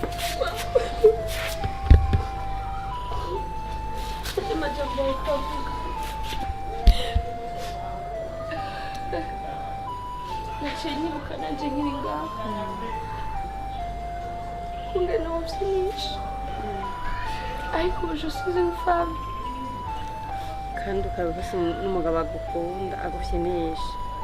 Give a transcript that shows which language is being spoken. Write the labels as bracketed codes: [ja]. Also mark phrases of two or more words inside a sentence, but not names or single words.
[rn] amajambo ukavuga. Naciye nibuka nanje nkiri ngaha. Kungena wabyinisha. Ariko ubu [fr] je suis une femme. [rn] Kandi ukaba ufise n'umugabo agukunda agufyinisha.